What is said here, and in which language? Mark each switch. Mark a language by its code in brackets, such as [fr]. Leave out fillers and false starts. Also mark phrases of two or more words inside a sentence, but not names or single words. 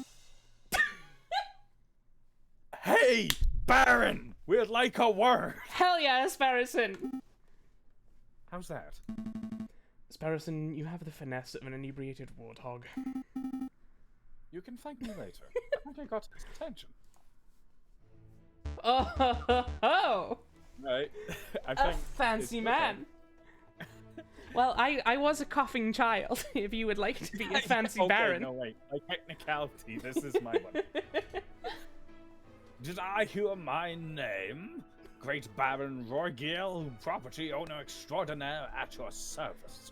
[en] Hey, Baron! We'd like a word! Hell yeah, Sparrowson! How's that? Sparrowson, you have the finesse of an inebriated warthog. You can thank me later. I think I got his attention. Oh, ho, ho, ho. Right. I A think fancy it's man. Well, I was a coughing child, if you would like to be a fancy okay, baron. No, wait. A technicality. This is my one. Did I hear my name? Great Baron Rorgil, property owner extraordinaire at your service.